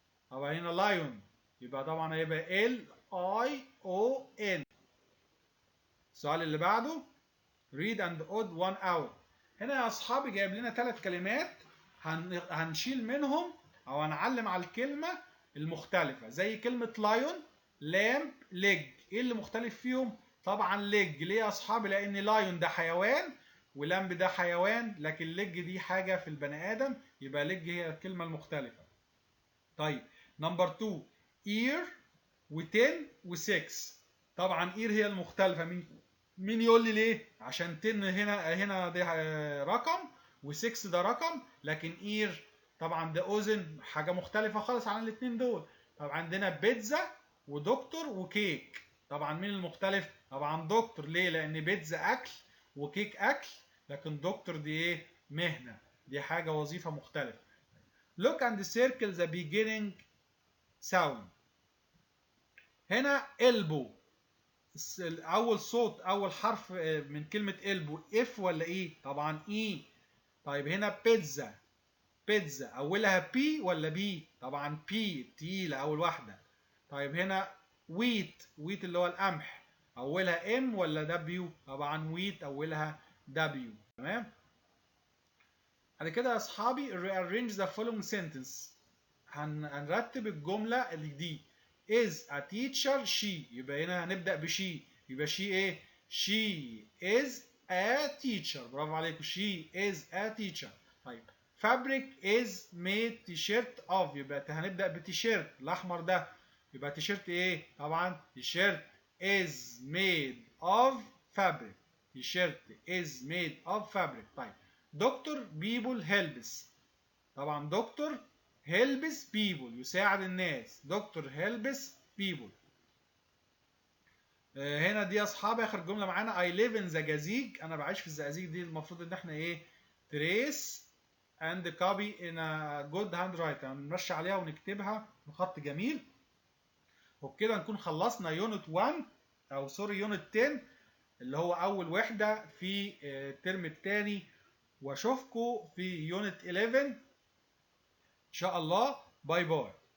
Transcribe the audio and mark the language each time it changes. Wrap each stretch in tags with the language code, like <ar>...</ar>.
<ar>طبعا هنا لايون يبقى طبعا هيبقى LION. السؤال اللي بعده</ar> <en>read and odd 1 hour.</en> <ar>هنا يا اصحابي جايب لنا 3 كلمات هنشيل منهم او هنعلم على الكلمه المختلفه. زي كلمه لايون لامب ليج. ايه اللي مختلف فيهم؟ طبعا ليج. ليه يا اصحابي؟ لان لايون ده حيوان ولامب ده حيوان، لكن ليج دي حاجه في البني ادم، يبقى ليج هي الكلمه المختلفه. طيب نمبر 2 اير و10 و6. طبعا اير هي المختلفه. مين يقول لي ليه؟ عشان 10 هنا ده رقم و6 ده رقم، لكن اير طبعا ده اذن حاجه مختلفه خالص عن الاثنين دول. طبعا عندنا بيتزا ودكتور وكيك. طبعا مين المختلف؟ طبعا دكتور. ليه؟ لان بيتزا اكل وكيك اكل، لكن دكتور دي ايه؟ مهنه، دي حاجه وظيفه مختلفه.</ar> <en>look and circle the beginning sound.</en> <ar>هنا elbow اول صوت اول حرف من كلمه elbow اف ولا ايه؟ طبعا اي. طيب هنا بيتزا اولها بي ولا بي؟ طبعا بي تقيله اول واحده. طيب هنا ويت اللي هو القمح اولها ام ولا دبليو؟ طبعا ويت اولها دبليو. تمام. بعد كده يا اصحابي</ar> <en>rearrange the following sentence.</en> <ar>هنرتب الجمله اللي دي.</ar> <en>is a teacher she.</en> <ar>يبقى هنا هنبدا بشي.</ar> <en>يبقى she ايه؟ she is a teacher.</en> <ar>برافو عليكم.</ar> <en>she is a teacher. طيب fabric is made t-shirt of.</en> <ar>يبقى هنبدا بتيشيرت الاحمر ده. يبقى تيشيرت ايه؟ طبعا تيشيرت</ar> <en>is made of fabric. T-shirt is made of fabric. طيب doctor people helps. طبعا doctor helps people</en> <ar>يساعد الناس.</ar> <en>Doctor helps people.</en> <ar>هنا دي يا اصحابي اخر جمله معانا</ar> <en>I live in</en> <ar>زجاجيج. انا بعيش في الزقازيق. دي المفروض ان احنا ايه؟</ar> <en>trace and copy in a good handwriting.</en> <ar>هنمشي عليها ونكتبها بخط جميل. وبكده نكون خلصنا يونت 1 او سوري يونت 10 اللي هو اول وحده في الترم الثاني. واشوفكم في يونت 11 ان شاء الله. باي باي.</ar>